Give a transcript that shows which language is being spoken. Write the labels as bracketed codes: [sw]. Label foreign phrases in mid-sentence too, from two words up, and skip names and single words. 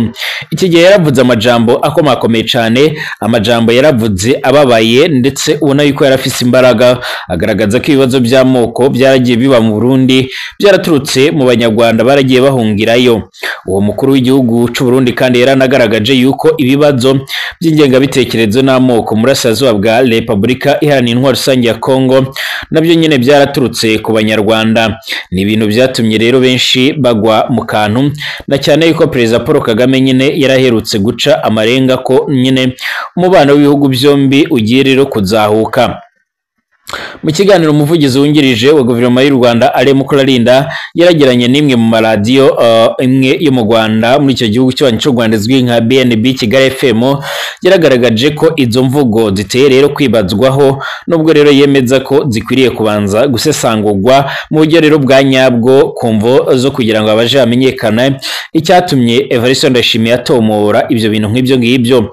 [rn] Iki gihe yaravuze amajambo akomakomeye cane, amajambo yaravuze ababaye ndetse ubona yuko yarafise imbaraga, agaragaza ko ibibazo by'amoko byaragiye biba mu Burundi byaraturutse mu banyarwanda baragiye bahungirayo. Uwo mukuru w'igihugu cy'u Burundi kandi yaranagaragaje yuko ibibazo by'ingengabitekerezo n'amoko muri Burasirazuba bwa Repubulika Iharanira Intwaro Rusange ya Kongo nabyo nyine byaraturutse ku banyarwanda. Ni ibintu byatumye rero benshi bagwa mu kantu, na cyane yuko Perezida Paul Kagame nyine yaraherutse guca amarenga ko nyine umubano w'ibihugu byombi ugiye rero kuzahuka. Mu kiganiro umuvugizi wungirije wa guverinoma y'u Rwanda Alain Mukurarinda yaragiranye n'imwe mu maradiyo imwe yo mu Rwanda muri icyo gihugu cy'Ibanyi cy'u Rwanda izwi nka BNB Kigali FM, yaragaragaje ko izo mvugo ziteye rero kwibazwaho, nubwo rero yemeza ko zikwiriye kubanza gusesangurwa mu buryo rero bwa nyabwo ku mvo zo kugira ngo abaje bamenyekane icyatumye Evariste Ndayishimiye atomora ibyo bintu nk'ibyo ngibyo.